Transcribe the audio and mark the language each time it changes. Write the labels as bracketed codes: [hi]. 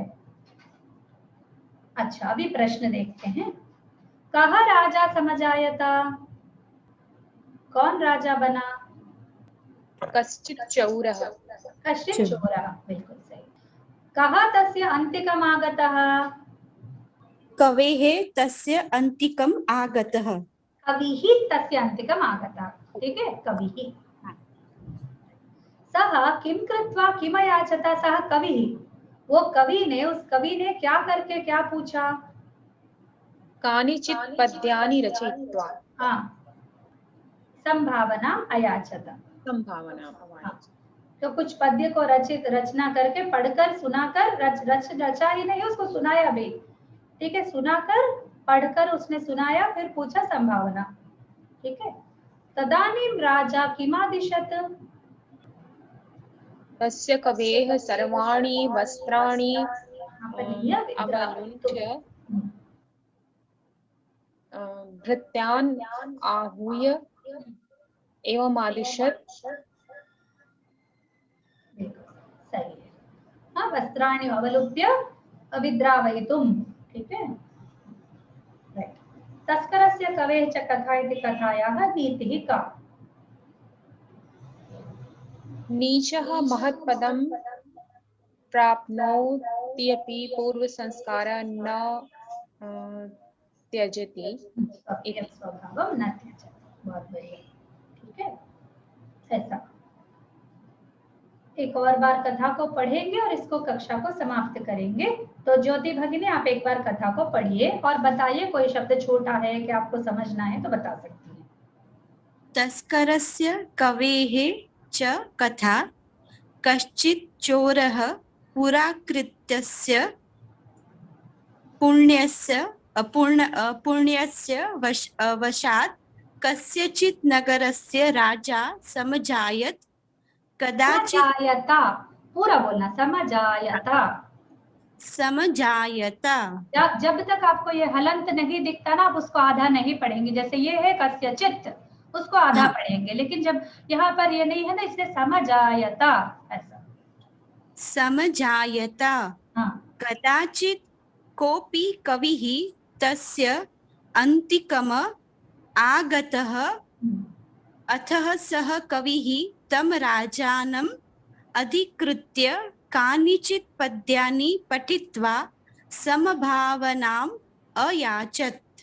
[hi] अच्छा, अभी प्रश्न देखते हैं। [sa] कह राजा समजायता, कौन राजा बना? कश्चित् चौरः। कश्चित् चोरः, [hi] बिल्कुल सही। [sa] कः तस्य अन्तिकम् आगतः? कवेः तस्य अन्तिकम् आगतः। कविः तस्य अन्तिकम् आगतः, [hi] ठीक है, [sa] कविः। सः किं कृत्वा किम् अयाचत? सः कविः, [hi] वो कवि ने, उस कवि ने क्या करके क्या पूछा? [sa] कानिचित् पद्यानि रचयित्वा। हाँ, संभावना अयाचत। संभावना। [hi] हाँ, तो कुछ पद्य को रचना करके, पढ़कर, सुनाकर, रचा ही नहीं, उसको सुनाया भी, ठीक है। सुनाकर, पढ़कर उसने सुनाया, फिर पूछा संभावना, ठीक है। [sa] तदानीं राजा किमादिशत? तस्य कवेः सर्वाणि वस्त्राणि अपनीय अवलुण्ठ्य भृत्यान् आहूय एवमादिशत्। [hi] सही है। [sa] हाँ, वस्त्राणि अवलुप्य विद्रावयितुम, [hi] ठीक है। [en] Right. [sa] तस्करस्य कवेः च कथा इति कथायाः नीतिः का? नीचः महत्पदं प्राप्नोत्यपि पूर्वसंस्कारः न त्यजति इति। स्वभावं न त्यजति। [hi] बहुत बढ़िया, ठीक है। ऐसा एक और बार कथा को पढ़ेंगे और इसको कक्षा को समाप्त करेंगे। तो ज्योति भगिनी, आप एक बार कथा को पढ़िए और बताइए, कोई शब्द छोटा है कि आपको समझना है तो बता सकती हैं। [sa] तस्करस्य कवेः च कथा। कश्चित् चोरः पुराकृत्यस्य पुण्यस्य वशात् कस्यचित् नगरस्य राजा समजायत। कदाचित् [hi] समजायता, पूरा बोलना, समजायता। [sa] समजायता। [hi] जब तक आपको ये हलंत नहीं दिखता ना, आप उसको आधा नहीं पढ़ेंगे। जैसे ये है कस्यचित्, उसको आधा हाँ। पढ़ेंगे, लेकिन जब यहाँ पर ये नहीं है ना, इसलिए समजायता, ऐसा। [sa] समजायता। हाँ, कदाचित् कोऽपि कविः तस्य अन्तिकम् आगतः। अतः सः कविः तं राजानम् अधिकृत्य कानिचित् पद्यानि पठित्वा समभावनाम् अयाचत।